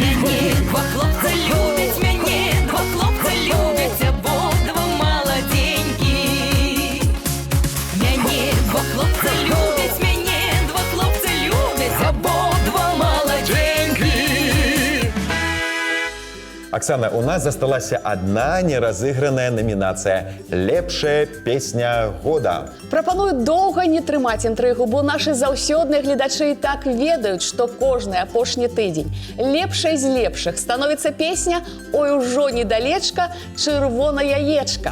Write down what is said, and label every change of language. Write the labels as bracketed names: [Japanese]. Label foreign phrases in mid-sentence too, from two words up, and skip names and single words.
[Ukrainian] Мене два хлопця любять, мене два хлопця любять, обидва молоденькі. Мене два хлопця любять, мене два хлопця любять, обидва молоденькі. [Russian] Оксана, у нас засталась одна неразыгранная номинация «Лепшая песня года». [Belarusian] Прапаную доўга не трымаць інтрыгу, бо нашы заўсёдныя гледачы і так ведаюць, што кожны апошні тыдзень лепшай з лепшых становіцца песня «Ой, ужо недалечка, чырвона яечка».